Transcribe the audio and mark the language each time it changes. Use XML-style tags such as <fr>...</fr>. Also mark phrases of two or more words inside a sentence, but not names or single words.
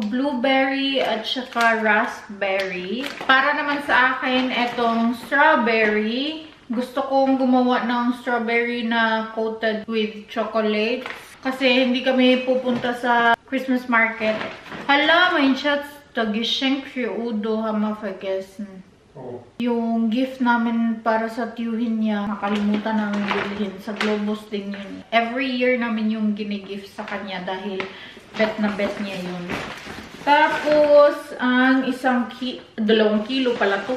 <tl>Blueberry at saka raspberry. Para naman sa akin, etong strawberry. Gusto kong gumawa ng strawberry na</tl> <en>coated with chocolate.</en> <tl>Kasi hindi kami pupunta sa Christmas market. Hala, may shots.</tl> <de>Tag-shenk udo hama vergessen. Oh.</de> <tl>Yung gift namin para sa tiyuhin niya, nakalimutan namin bilhin. Sa Globos din yun.</tl> <en>Every year</en> <tl>namin yung ginigift sa kanya dahil bet na bet niya yun. Tapos, ang 2 kilo pala to.</tl>